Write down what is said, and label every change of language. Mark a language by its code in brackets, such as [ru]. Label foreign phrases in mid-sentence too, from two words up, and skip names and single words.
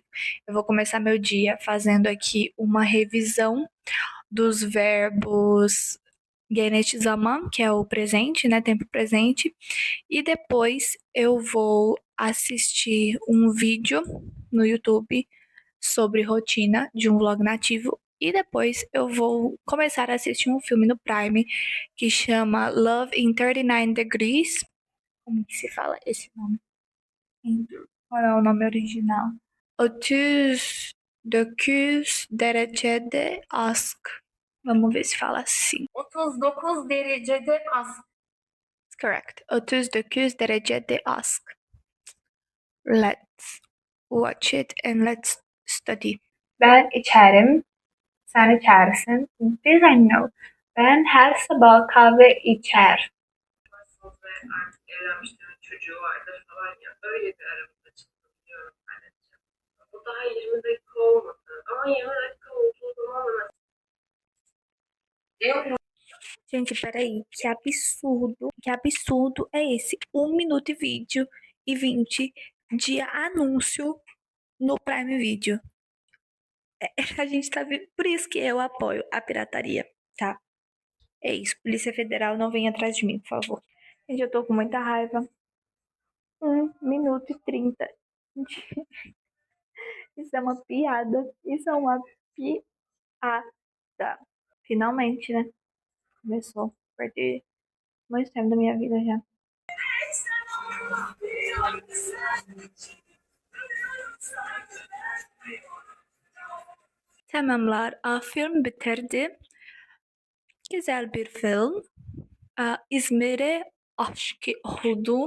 [pt] Eu vou começar meu dia fazendo aqui uma revisão dos verbos genetic zaman, que é o presente, né, tempo presente, e depois eu vou assistir um vídeo no YouTube sobre rotina de um vlog nativo e depois eu vou começar a assistir um filme no Prime que chama Love in 39 Degrees. Como que se fala esse nome? Qual é o nome original? 39 derecede aşk. Vamos ver se fala assim. 39 derecede aşk. [en] Correct. 39 derecede aşk. Let's watch it and let's study. [tr] Ben içerim, sen içersin. [en] Biz I know. [tr] Ben her sabah kahve içer. Artık evlenmişler, çocuğu vardır falan ya. Öyle bir aramızda çıktı biliyorum ben. Bu daha 20 dakika olmadı. Ama 20 dakika olduğu zaman da eu [pt] Gente, peraí, que absurdo é esse? 1 minuto de vídeo e 20 de anúncio no Prime Video. A gente tá vendo, por isso que eu apoio a pirataria, tá? É isso, Polícia Federal, não vem atrás de mim, por favor. Gente, eu tô com muita raiva. 1 minuto e 30. Isso é uma piada. Isso é uma piada. Finalmente, né? Começou. Perdi muito tempo da minha vida já. [tr] Tamamlar. Film bitirdi. Güzel bir film. İzmir'e aşık oldum.